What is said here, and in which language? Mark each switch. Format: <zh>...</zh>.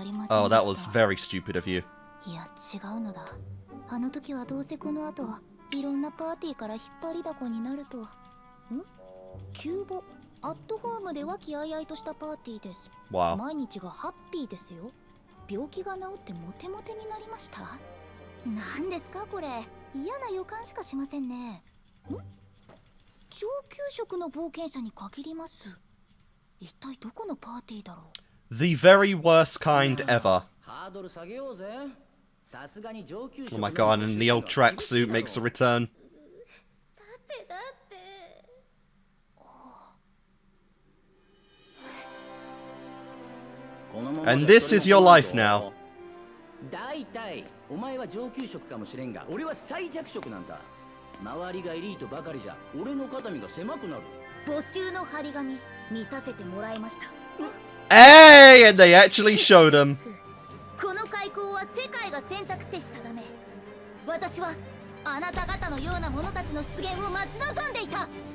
<en>Oh, that was very stupid of you.</en> <ja>いや違うのだ。あの時はどうせこの後いろんなパーティーから引っ張りだこになると。急募アットホームで和気あいあいとしたパーティーです。</ja> <en>Wow.</en> <ja>毎日がハッピーですよ。病気が治ってモテモテになりました。何ですかこれ。嫌な予感しかしませんね。上級職の冒険者に限ります。一体どこのパーティーだろう。</ja> <en>The very worst kind ever.</en> <ja>ハードル下げようぜ。さすがに上級職。</ja> <en>Oh my god, and the old tracksuit makes a return.</en> <ja>だって。</ja> <en>And this is your life now.</en> <ja>だいたいお前は上級職かもしれんが、俺は最弱職なんだ。周りがエリートばかりじゃ俺の肩身が狭くなる。募集の張り紙見させてもらいました。</ja> <en>Hey, and they actually showed him.</en> <ja>この開口は世界が選択せし定め。私はあなた方のような者たちの出現を待ち望んでいた。</ja>